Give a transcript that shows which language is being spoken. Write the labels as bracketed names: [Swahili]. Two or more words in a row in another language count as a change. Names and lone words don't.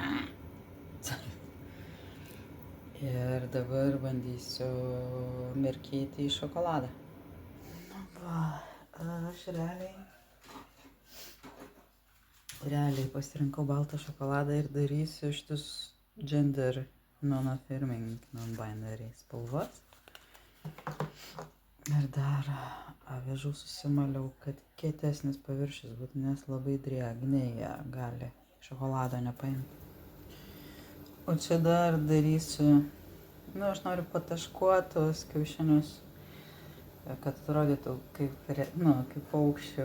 [Lithuanian] Ir dabar bandysiu mirkyti į šokoladą. Va, aš realiai pasirinkau baltą šokoladą ir darysiu šitus [English] gender non-affirming, non-binary [Lithuanian] spalvas. Ir dar avižų susimaliau, kad kietesnis paviršius būtų, nes labai drėgniai gali šokolado nepaimti. O čia dar darysiu, aš noriu pataškuoti tos kiaušinius, kad atrodytų kaip paukščių.